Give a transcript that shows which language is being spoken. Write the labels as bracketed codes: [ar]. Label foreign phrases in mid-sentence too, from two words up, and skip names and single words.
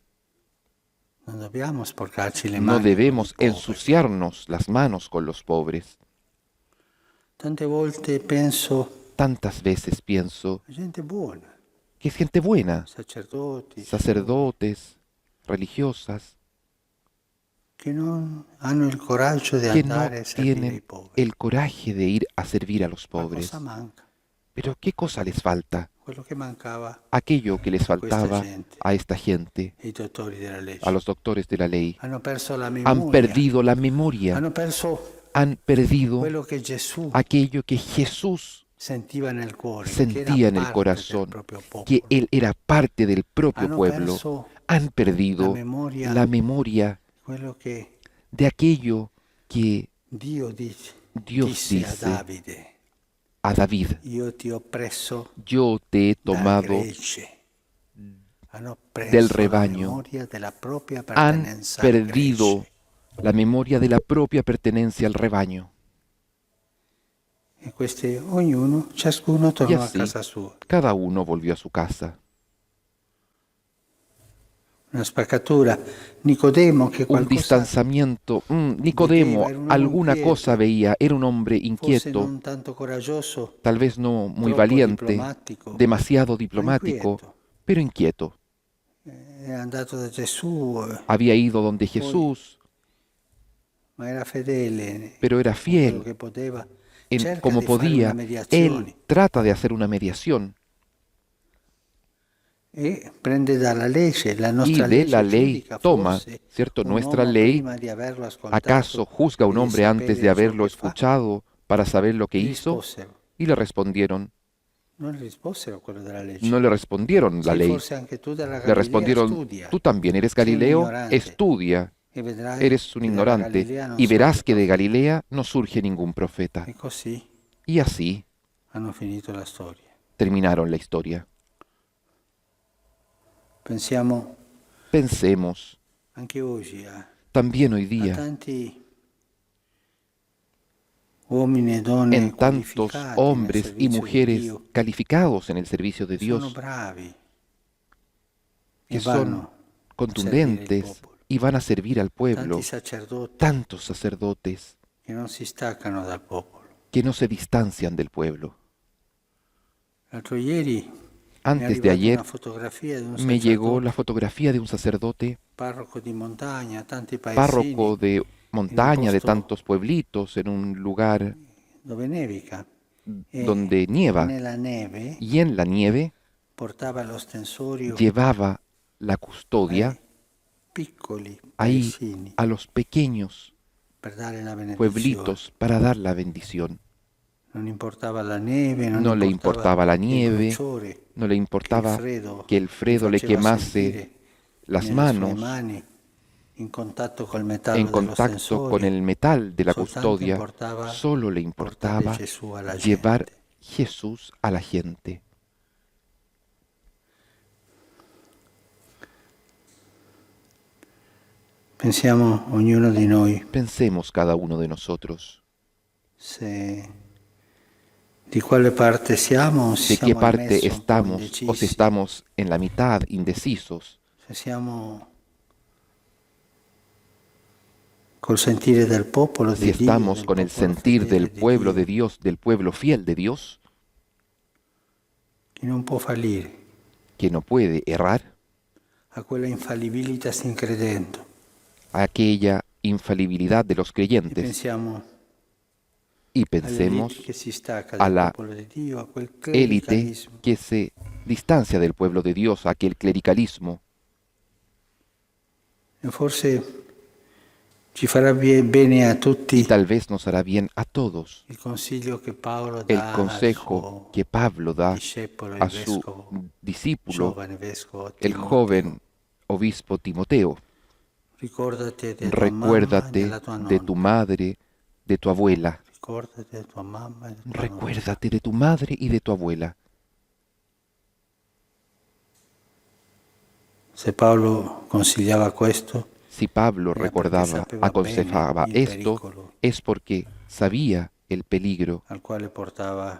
[it] Non dobbiamo sporcarci le [es] No [it] mani. [es] debemos [it] con i poveri. [es] ensuciarnos las manos con los pobres. [it] Tante volte penso [es] Tantas veces pienso [it] a gente buona, [es] que es gente buena, [it] sacerdoti, [es] sacerdotes, religiosas, [it] che non hanno il coraggio di [es] que no [it] andare a servire i [es] tienen [it] poveri. [es] el coraje de ir a servir a los [it] Ma [es] pobres. [it] cosa manca? [es] Pero ¿qué cosa les falta? [it] quello che mancava [es] aquello que les faltaba gente. a esta gente, [it] ai dottori della legge. [es] a los doctores de la ley. [it] Hanno perso la [es] Han [it] memoria, [es] perdido la memoria, [it] hanno perso [es] han perdido [it] quello che Gesù [es] aquello que Jesús [it] sentiva nel cuore, che [es] sentía [it] era [es] en el [it] parte [es] corazón, [it] del proprio popolo. [es] que Él era parte del propio [it] Hanno [es] pueblo. [it] perso [es] Han perdido la memoria [it] quello che [es] de aquello que [it] Dio dice, [es] Dios [it] disse [es] dice [it] a Davide: [es] a David: [it] io ti ho preso [es] yo te he [it] da [es] tomado [it] gregge. Hanno preso [es] del [it] la [es] rebaño, [it] memoria della propria [es] han [it] pertenenza al [es] perdido [it] gregge. [es] la memoria de la propia pertenencia al rebaño. [it] E ciascuno [es] Y [it] tornò a [es] así, [it] casa sua. [es] cada uno volvió a su casa. [it] Una spaccatura. Nicodemo, che [es] Un [it] qualcosa [es] distanciamiento. Nicodemo [it] Vedeva, era un uomo [es] alguna [it] inquieto. [es] cosa veía, era un hombre [it] forse [es] inquieto, [it] non tanto coraggioso, [es] tal vez no muy [it] troppo [es] valiente, [it] diplomatico, [es] demasiado [it] ma [es] diplomático, [it] inquieto. [es] pero inquieto. [it] È andato da Gesù, [es] Había ido donde Jesús, [it] ma era fedele, [es] pero era [it] con quello [es] fiel. [it] che poteva. [es] En, [it] Cerca [es] como [it] di fare [es] podía, [it] una mediazione [es] él trata de hacer una mediación [it] e prende dalla legge, la [es] y [it] nostra [es] de [it] legge [es] la ley [it] giudica [es] toma, [it] forse [es] ¿cierto? [it] un [es] Nuestra [it] uomo [es] ley, [it] prima di averlo ascoltato [es] ¿acaso juzga a un [it] e di [es] hombre antes de [it] sapere ciò [es] haberlo [it] che fa? [es] escuchado para saber lo que [it] Gli [es] hizo? [it] risposero, [es] Y le respondieron, [it] non gli risposero quello della legge. [es] no le respondieron la [it] Sì, [es] ley, [it] forse anche tu della [es] le [it] Galilea [es] respondieron, [it] studia, [es] tú también eres [it] sei un [es] Galileo, [it] ignorante, [es] estudia, [it] e vedrai [es] eres un [it] che dalla [es] ignorante, [it] Galilea non [es] y verás [it] sorge [es] que de [it] profeta. [es] Galilea no surge ningún profeta. [it] E così [es] Y así [it] hanno finito la storia. [es] terminaron la historia. [it] Pensiamo [es] Pensemos [it] anche oggi a [es] también hoy a día [it] tanti uomini e donne [es] en tantos [it] qualificati nel [es] hombres y [it] servizio di [es] mujeres [it] Dio [es] calificados en el servicio de [it] che sono [es] Dios, [it] bravi [es] que [it] e [es] son [it] vanno a servire il [es] contundentes [it] popolo. [es] y van a servir al pueblo. [it] Tanti sacerdoti [es] Tantos sacerdotes [it] che non si staccano dal popolo. [es] que no se distancian del pueblo. [it] L'altro ieri mi è [es] Antes de [it] arrivata [es] ayer [it] una fotografia di un [es] me llegó [it] sacerdote, [es] la fotografía de un sacerdote, [it] parroco di montagna, tanti [es] párroco [it] paesini, [es] de montaña, de [it] posto [es] tantos pueblitos, en un lugar [it] dove nevica. E [es] donde nieva, [it] nella neve [es] y en la nieve [it] portava l'ostensorio [es] llevaba la [it] ai [es] custodia [it] piccoli [es] ahí [it] paesini [es] a los pequeños [it] per dare la benedizione. [es] pueblitos para dar la bendición. [it] Non importava la neve, non [es] No le importaba la [it] il [es] nieve, [it] bruciore [es] no le importaba que el [it] gli [es] Fredo le [it] faceva [es] quemase [it] sentire [es] las [it] nelle sue [es] manos [it] mani in contatto col metallo [es] en contacto con el metal de la [it] soltanto [es] custodia. [it] importava [es] Solo le [it] portare [es] importaba [it] Gesù alla [es] llevar [it] gente. [es] Jesús a la gente. [it] Pensiamo ognuno di noi [es] Pensemos cada uno de nosotros [it] se di quale parte siamo o se [es] de qué [it] siamo in [es] parte [it] mezzo un po' [es] estamos o [it] indecisi, [es] si estamos en la mitad, indecisos, [it] se siamo col sentire del popolo [es] si [it] di Dio, [es] estamos [it] del [es] con el [it] popolo [es] sentir [it] fedele [es] del [it] di [es] pueblo [it] Dio, [es] de Dios, del pueblo fiel de Dios, [it] che non può fallire, [es] que no puede errar, [it] a quella infallibilità sin credendo. [es] a aquella infalibilidad de los [it] E [es] creyentes [it] pensiamo [es] y [it] all'elite [es] pensemos [it] che si stacca [es] a [it] dal [es] la [it] popolo di Dio, a quel [es] élite [it] clericalismo. [es] que se distancia del pueblo de Dios, a aquel clericalismo. [it] E forse ci farà bene a [es] Y [it] tutti [es] tal vez nos hará bien a todos [it] il consiglio che Paolo [es] el [it] dà al [es] consejo [it] suo [es] que Pablo da [it] discepolo, il [es] a su [it] vescovo, [es] discípulo, [it] giovane vescovo [es] el [it] Timoteo. [es] joven obispo Timoteo. [it] Ricordate di tua mamma e [es] Recuérdate [it] della tua [es] de tu [it] nonna. [es] madre, de tu abuela. [it] Ricordati di tua mamma e di tua nonna. [es] Recuérdate de tu madre y de tu abuela. [it] Se Paolo consigliava questo, [es] Si Pablo [it] era perché [es] recordaba, [it] sapeva [es] aconsejaba [it] bene il [es] esto, [it] pericolo [es] es porque sabía el peligro [it] al quale portava